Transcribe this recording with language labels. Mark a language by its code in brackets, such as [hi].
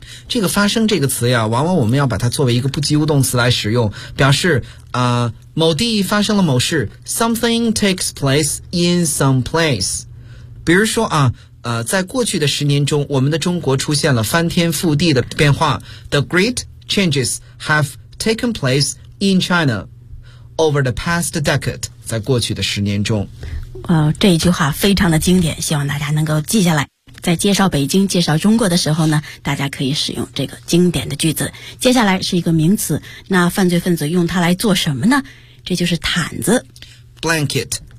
[zh] 这个发生这个词呀，往往我们要把它作为一个不及物动词来使用，表示某地发生了某事， [en] something takes place in some place。 [zh] 比如说啊，在过去的十年中，我们的中国出现了翻天覆地的变化。 [en] The great changes have taken place in China over the past decade. [zh] 在过去的十年中，这一句话非常的经典，希望大家能够记下来。在介绍北京、介绍中国的时候呢，大家可以使用这个经典的句子。接下来是一个名词，那犯罪分子用它来做什么呢？这就是毯子 [en] ，blanket。